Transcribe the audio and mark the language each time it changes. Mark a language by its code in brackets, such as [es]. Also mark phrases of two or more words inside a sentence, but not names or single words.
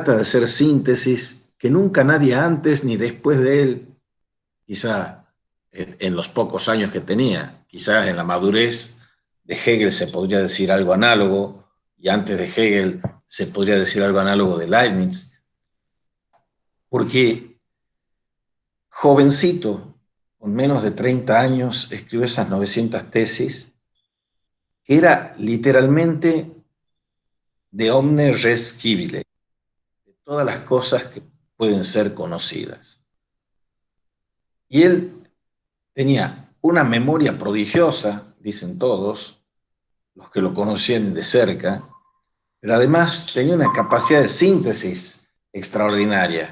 [es] de hacer síntesis que nunca nadie antes ni después de él, quizá en los pocos años que tenía, quizás en la madurez de Hegel se podría decir algo análogo y antes de Hegel se podría decir algo análogo de Leibniz, porque jovencito, con menos de 30 años, escribió esas 900 tesis, que era literalmente [la] de omne res scibile, [es] de todas las cosas que pueden ser conocidas. Y él tenía una memoria prodigiosa, dicen todos, los que lo conocían de cerca, pero además tenía una capacidad de síntesis extraordinaria.